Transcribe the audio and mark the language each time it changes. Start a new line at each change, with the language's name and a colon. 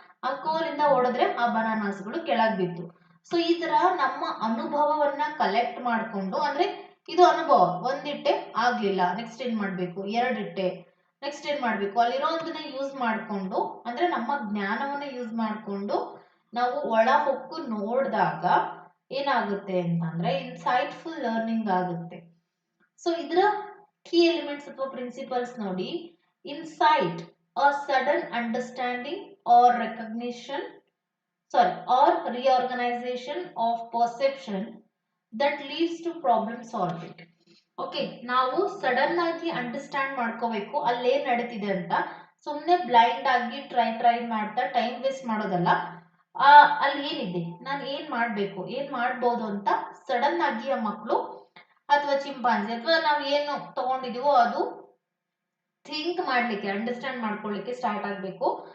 Kannada: ಆ ಕೋಲಿಂದ ಹೊಡೆದ್ರೆ ಆ ಬನಾನಾಸ್ಗಳು ಕೆಳಗ್ ಬಿತ್ತು. ಸೊ ಈ ತರ ನಮ್ಮ ಅನುಭವವನ್ನ ಕಲೆಕ್ಟ್ ಮಾಡ್ಕೊಂಡು, ಅಂದ್ರೆ ಇದು ಅನುಭವ, ಒಂದಿಟ್ಟೆ ಆಗ್ಲಿಲ್ಲ, ನೆಕ್ಸ್ಟ್ ಏನ್ ಮಾಡ್ಬೇಕು, ಎರಡಿಟ್ಟೆ, ನೆಕ್ಸ್ಟ್ ಏನ್ ಮಾಡ್ಬೇಕು, ಅಲ್ಲಿರೋದನ್ನ ಯೂಸ್ ಮಾಡ್ಕೊಂಡು, ಅಂದ್ರೆ ನಮ್ಮ ಜ್ಞಾನವನ್ನ ಯೂಸ್ ಮಾಡ್ಕೊಂಡು ನಾವು ಒಳ ಹೊಕ್ಕು ನೋಡಿದಾಗ ಏನಾಗುತ್ತೆ ಅಂತಂದ್ರೆ ಇನ್ಸೈಟ್ಫುಲ್ ಲರ್ನಿಂಗ್ ಆಗುತ್ತೆ. ಸೊ ಇದರ ಕೀ ಎಲಿಮೆಂಟ್ಸ್ ಅಥವಾ ಪ್ರಿನ್ಸಿಪಲ್ಸ್ ನೋಡಿ.
English: Insight, a sudden understanding or recognition, or reorganization of perception that leads to problem solving.
Kannada: Okay, ನಾವು ಸಡನ್ ಆಗಿ ಅಂಡರ್ಸ್ಟ್ಯಾಂಡ್ ಮಾಡ್ಕೋಬೇಕು ಅಲ್ಲೇನ್ ನಡೀತಿದೆ ಅಂತ. ಸುಮ್ಮನೆ ಬ್ಲೈಂಡ್ ಆಗಿ ಟ್ರೈ ಮಾಡ್ತಾ ಟೈಮ್ ವೇಸ್ಟ್ ಮಾಡೋದಲ್ಲ. ಅಲ್ಲಿ ಏನಿದೆ, ನಾನು ಏನ್ ಮಾಡ್ಬೇಕು, ಏನ್ ಮಾಡ್ಬೋದು ಅಂತ ಸಡನ್ ಆಗಿ ಆ ಮಕ್ಕಳು ಅಥವಾ ಚಿಂಪಾಂಜಿ ಅಥವಾ ನಾವು ಏನು ತಗೊಂಡಿದೀವೋ ಅದು ಥಿಂಕ್ ಮಾಡ್ಲಿಕ್ಕೆ, ಅಂಡರ್ಸ್ಟ್ಯಾಂಡ್ ಮಾಡ್ಕೊಳ್ಳಿಕ್ಕೆ ಸ್ಟಾರ್ಟ್ ಆಗ್ಬೇಕು.